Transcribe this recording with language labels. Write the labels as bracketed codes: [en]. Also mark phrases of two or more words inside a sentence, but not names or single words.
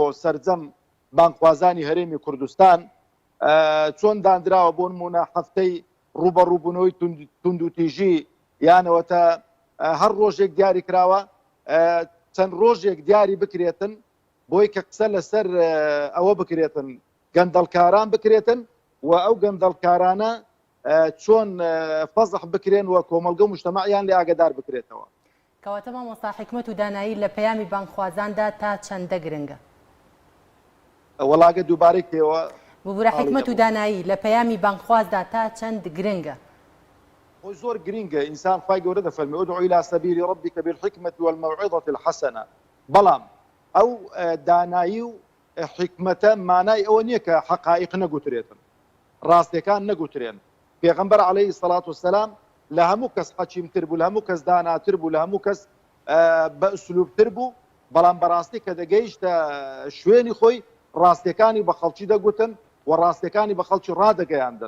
[ckb] سەرجەم بانگخوازانی هەرێمی کوردستان چۆن دانراوە بۆ نمونە هەفتەی ڕوبەڕووبوونەوەی تونند و تیژی یانەوەتە هەر ڕۆژێک دیاری کراوە چەند ڕۆژێک دیاری بکرێتن بۆی کە قسە لەسەر ئەوە بکرێتن گەندەڵکاران بکرێتن و ئەو گەندەڵکارانە چۆن فەزح بکرێن و کۆمەلگە مجتەمەعیان لێ ئاگادار بکرێتەوە. کەواتە مامۆستا حکمت و دانایی لە پەیامی بانگخوازاندا تا چەندە گرنگە؟ وەڵاگە دووبارەی پێوە ببوورە حکمت و دانایی لە پەیامی بانگخوازدا تا چەند گرنگە؟ خۆی زۆر گرنگە. ئینسان خوای گەورە دەفەرمێ [ar] ادعو إلى سبيل ربك بالحكمة والموعظة الحسنة. [ckb] بەڵام ئەو دانایی و حکمەتە مانای ئەوە نییە کە حقائق نەگوترێتن، ڕاستیەکان نەگوترێن. پێغەمبەر [ar] عەلەیهی سەڵات وسەلام [ckb] لە هەموو کەس حەکیمتر بوو، لە هەموو کەس داناتر بوو، لە هەموو کەس بە ئوسلوبتر بوو، بەڵام بەڕاستی کە دەگەیشتە شوێنی خۆی ڕاستیەکانی بە خەڵکی دەگوتن و ڕاستیەکانی بە خەڵکی ڕادەگەیاندن.